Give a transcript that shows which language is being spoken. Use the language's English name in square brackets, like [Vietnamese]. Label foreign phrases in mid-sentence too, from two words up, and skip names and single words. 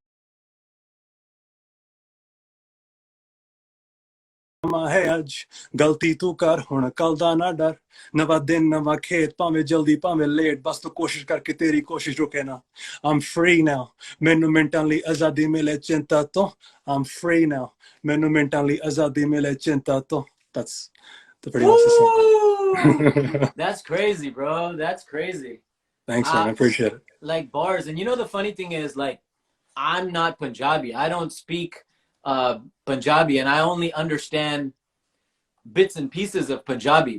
[Punjabi] ਹੈ ਅੱਜ ਗਲਤੀ ਤੂੰ ਕਰ ਹੁਣ ਕੱਲ੍ਹ ਦਾ ਨਾ ਡਰ ਨਵਾਂ ਦਿਨ ਨਵਾਂ ਖੇਤ ਭਾਵੇਂ ਜਲਦੀ ਭਾਵੇਂ ਲੇਟ ਬਸ ਤੂੰ ਕੋਸ਼ਿਸ਼ ਕਰਕੇ ਤੇਰੀ ਕੋਸ਼ਿਸ਼ ਰੁਕੇ ਨਾ [English] I'm free now [Punjabi] ਮੈਨੂੰ ਮਿੰਟਾਂ ਲਈ ਆਜ਼ਾਦੀ ਮਿਲੇ ਚਿੰਤਾ ਤੋਂ [English] I'm free now [Punjabi] ਮੈਨੂੰ ਮਿੰਟਾਂ ਲਈ ਆਜ਼ਾਦੀ ਮਿਲੇ ਚਿੰਤਾ ਤੋਂ [English] that's pretty much the Woo! song. That's crazy, bro. That's crazy. Thanks, man. I appreciate it. Like bars. And you know the funny thing is, like, I'm not Punjabi. I don't speak Punjabi, and I only understand bits and pieces of Punjabi.